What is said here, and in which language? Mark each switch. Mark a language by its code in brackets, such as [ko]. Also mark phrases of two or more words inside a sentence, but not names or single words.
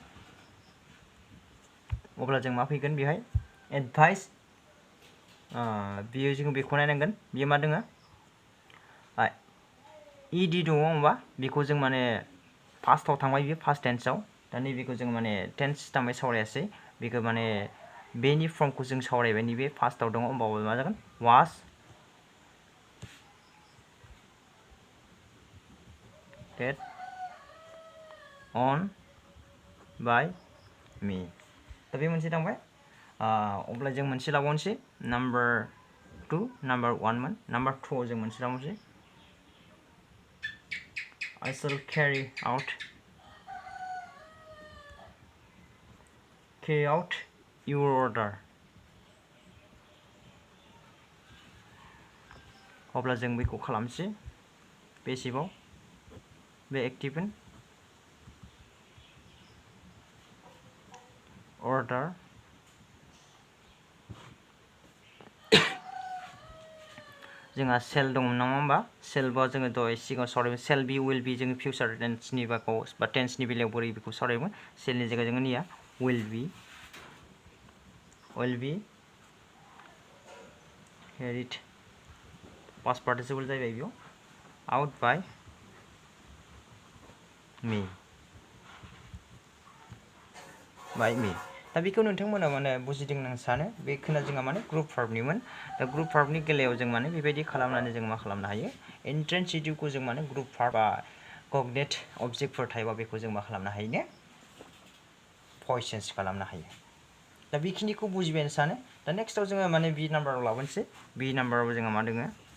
[brx] अब्ला जों मा फैगोन बेहाय एडभाइस बियो जों बेखौ नायनांगोन बियो मा दोङो इडि दङ होमबा बेखौ जों माने फार्स्टआव थांबाय बियो फार्स्ट टेन्सआव दा नैबेखौ जों माने टेन्स सिस्टेमै सावरायासै बेखौ माने बेनि फर्मखौ जों सावरायबाय नैबे फार्स्टआव दङ होमबाबो मा जागोन वाज टेड अन बाय मी दा बे मोनसे थांबाय अब्ला जों मोनसे लाबावनोसै नाम्बार 2 नाम्बार 1 मोन नाम्बार 2 आव जों मोनसे लाबावनोसै [en] I shall carry out your order [brx] अब्ला जों बेखौ खालामसै पेसिभआव बे एक्टिभ order जोंहा सेल दंमोन नङा होमबा सेलबा जोङो दहाय सिगाङाव सावरायबाय [en] shall be will be [brx] जोङो फिउचार टेन्सनि बाखौ बा टेन्सनि बेलायाव बोरै बेखौ सावरायबाय सेलनि जायगायाव जोङो निया विल बि [en] carried past participle [brx] जाहैबाय बेयाव [en] out by me [brx] दा बेखौ नोंथांमोना माने बुजिदों आं सानो बेखौनो जोंहा माने ग्रुप भार्बनिमोन दा ग्रुप भार्बनि बेलायाव जों माने बेबायदि खालामनानै जों मा खालामनो हायो इन्ट्रेन्सिटिभखौ जों माने [en] group verb [brx] बा कगनेट अबजेक्टफोर थायोबा बेखौ जों मा खालामनो हायो ने [en] voice change [brx] खालामनो हायो दा बेखिनिखौ बुजिबाय सानो दा नेक्स्टआव जोङो माने बि नाम्बाराव लाबोनोसै बि नाम्बाराव जोंहा मा दोङो